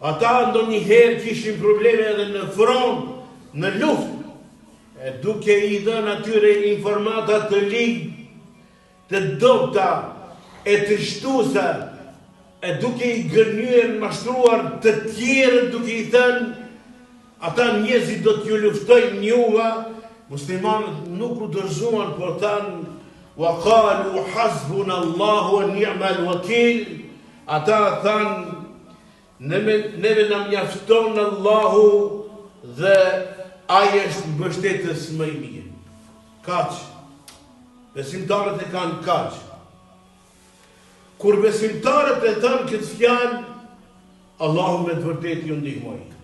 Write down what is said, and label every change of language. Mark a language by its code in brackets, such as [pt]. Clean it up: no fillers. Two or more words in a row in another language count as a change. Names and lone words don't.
[sq] Ata ndonjëherë kishin probleme edhe në front, në luftë, duke i dhënë atyre informata të ligë, të dobta, e të shtuesa, duke i gënyer, mashtruar të tjerë, duke i thënë, ata njerëzit do t'ju luftojnë juve. Muslimanët nuk u dorëzuan, por thanë, [ar] وقالوا حسبنا الله ونعم الوكيل. [sq] Ata thanë, neve na mjafton Allahu dhe ai është mbështetës më i mirë. Kaq. Besimtarët e kanë kaq. Kur besimtarët e thanë këtë fjalë, Allahu me të vërtetë ju ndihmoi.